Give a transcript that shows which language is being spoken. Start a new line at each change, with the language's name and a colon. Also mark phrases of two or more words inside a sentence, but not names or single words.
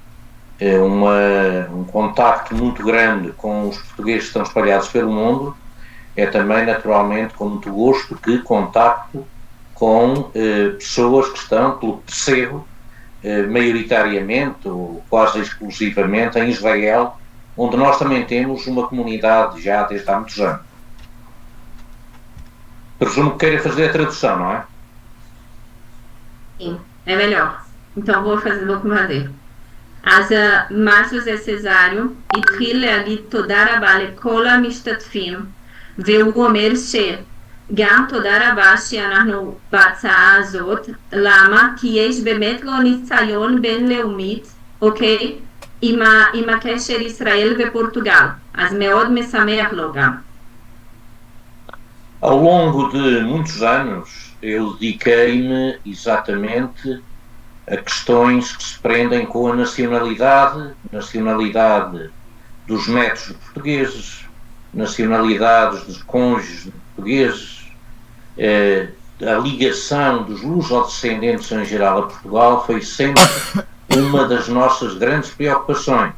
Portuguese: um contacto muito grande com os portugueses que estão espalhados pelo mundo, é também naturalmente com muito gosto que contacto com pessoas que estão pelo percebo, maioritariamente ou quase exclusivamente em Israel, onde nós também temos uma comunidade já desde há muitos anos. Presumo que queira fazer a tradução, não é? Sim, é melhor. Então vou fazer.
Hebrew: אז מר ז'וזה סזריו התחיל להגיד תודה רבה לכל המשתתפים, והוא אומר שגם תודה רבה שאנחנו בהצעה הזאת. למה? כי יש באמת לו ניסיון בינלאומית, אוקיי? עם הקשר ישראל ופורטוגל, אז מאוד משמח לו גם.
Portuguese: Ao longo de muitos anos eu dediquei-me exatamente a questões que se prendem com a nacionalidade dos netos de portugueses, nacionalidades dos cônjuges de portugueses, a ligação dos lusodescendentes em geral a Portugal foi sempre uma das nossas grandes preocupações.